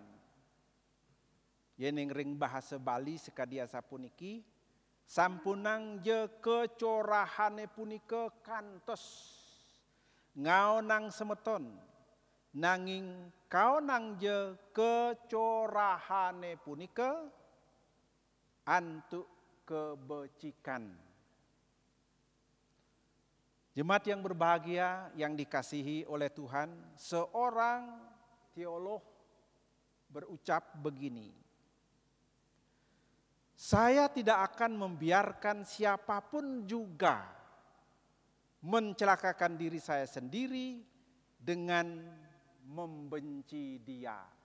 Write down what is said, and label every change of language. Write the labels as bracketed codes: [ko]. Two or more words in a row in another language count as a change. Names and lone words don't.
[ban] Yening ring bahasa Bali sekadia sapuniki, sampunang je kecorahane punika kantos ngaonang semeton, nanging kaonang je kecorahane punika antuk kebecikan. [id] Jemaat yang berbahagia yang dikasihi oleh Tuhan, seorang teolog berucap begini, saya tidak akan membiarkan siapapun juga mencelakakan diri saya sendiri dengan membenci dia.